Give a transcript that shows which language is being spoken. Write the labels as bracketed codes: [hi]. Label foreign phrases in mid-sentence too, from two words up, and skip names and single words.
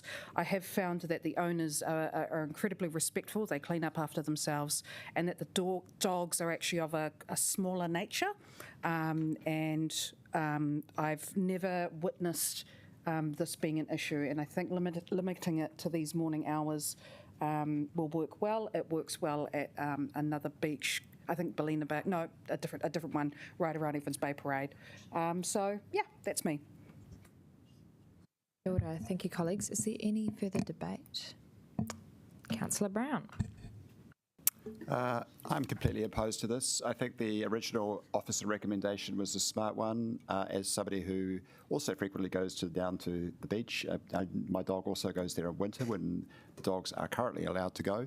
[en] I have found that the owners are incredibly respectful, they clean up after themselves, and that the dogs are actually of a smaller nature, and I've never witnessed this being an issue, and I think limiting it to these morning hours will work well. It works well at another beach, I think Ballina Bay, no, a different one right around Evans Bay Parade. So yeah, that's me. [mi] Kia ora. [en] Thank you, colleagues. Is there any further debate? Councillor Brown. I'm completely opposed to this. I think the original officer recommendation was a smart one. As somebody who also frequently goes down to the beach, my dog also goes there in winter when the dogs are currently allowed to go.